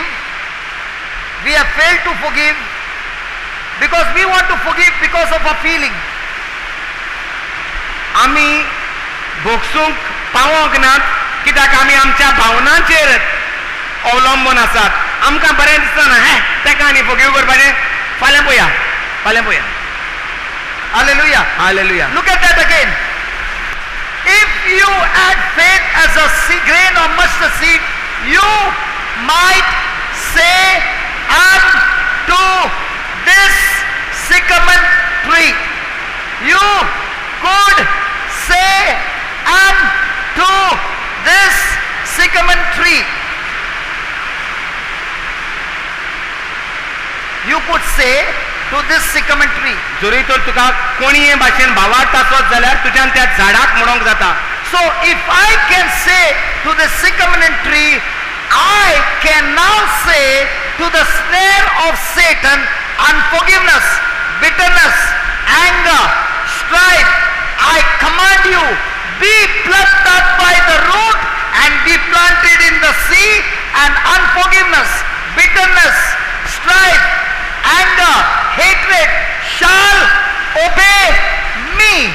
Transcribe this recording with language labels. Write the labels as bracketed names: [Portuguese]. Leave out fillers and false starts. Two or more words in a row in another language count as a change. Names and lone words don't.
[English] We have failed to forgive because we want to forgive because of a feeling. [Konkani] आमी भोगसूंक पावोंक नात कित्याक आमी आमच्या भावनांचेर अवलंबून आसात. आमकां बरें दिसना, हे तेका आनी फॉरगिव करपाचें, फाल्यां पळया. [English] Hallelujah. [Konkani] हालेलुया. [English] Look at that again. If you add faith as a grain of mustard seed, you might say unto this sycamore tree. You could say unto this sycamore tree. You could say to this sycamore tree. [Konkani] जोरी तर तुका कोणीय भाशेन भावार्थ आसत जाल्यार तुज्यान त्या झाडाक म्हणोंक जाता. [English] So if I can say to the sycamore tree, I can now say to the snare of Satan, unforgiveness, bitterness, anger, strife, I command you, be plucked up by the root and be planted in the sea, and unforgiveness, bitterness, strife, anger, hatred shall obey me.